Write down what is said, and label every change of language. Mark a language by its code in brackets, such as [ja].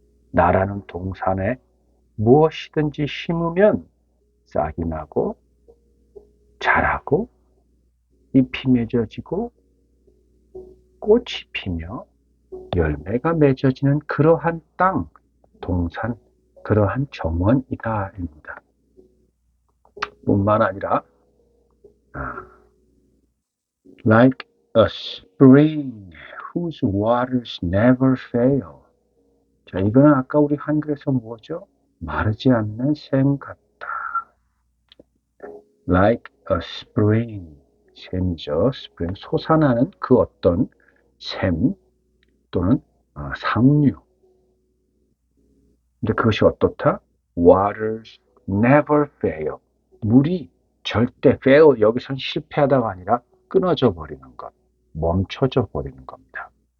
[ko] 나라는 동산에 무엇이든지 심으면 싹이 나고 자라고 잎이 맺어지고 꽃이 피며 열매가 맺어지는 그러한 땅, 동산, 그러한 정원이다 입니다. 뿐만 아니라 [en] like a spring whose waters never fail. [ko] 자, 이거는 아까 우리 한글에서 뭐죠? 마르지 않는 샘 같다. [en] Like a spring, [ko] 샘이죠. spring, 솟아나는 그 어떤 샘 또는 상류. 근데 그것이 어떻다? [en] Waters never fail. [ko] 물이 절대 fail, 여기서는 실패하다가 아니라 끊어져 버리는 것, 멈춰져 버리는 겁니다.